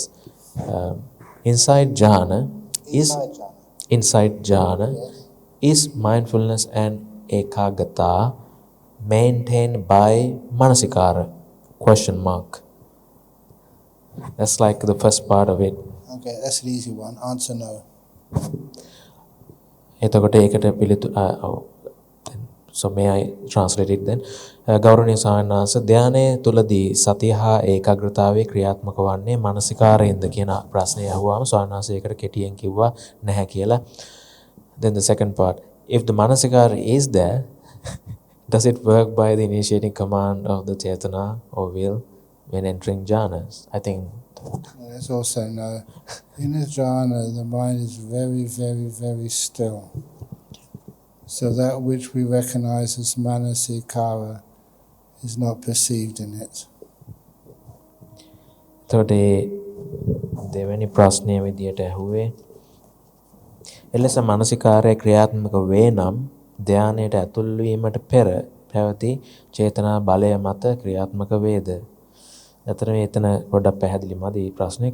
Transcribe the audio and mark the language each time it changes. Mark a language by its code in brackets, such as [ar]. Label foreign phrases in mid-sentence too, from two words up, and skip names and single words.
[en] Inside jhana, is mindfulness and ekaggata maintained by manasikara? Question mark. That's like the first part of it. Okay, that's an easy one. Answer no. [si] එතකොට ඒකට [en] so may I translate it then? [si] ගෞරවනීය ස්වාමීන් වහන්සේ, ධානයේ තුලදී සතිය හා ඒකාග්‍රතාවයේ ක්‍රියාත්මක වන්නේ මානසිකාරයෙන්ද කියන ප්‍රශ්නය අහුවාම ස්වාමීන් වහන්සේ ඒකට කෙටියෙන් කිව්වා නැහැ කියලා. [en] Then the second part, if the manasikara is there, does it work by the initiating command of the chetana or will when entering jhanas? I think Let's also know, in a jhana, the mind is very, very, very still. So that which we recognize as manasikara is not perceived in it. [si] එතකොට දෙවැනි ප්‍රශ්නය විදියට ඇහුවේ එලෙස මානසිකාරය ක්‍රියාත්මක වේ නම් ධානයට ඇතුල් වීමට පෙර පැවති චේතනා බලය මත ක්‍රියාත්මක වේද? අතන එතන පොඩ්ඩක් පැහැදිලි මදි ප්‍රශ්නේ.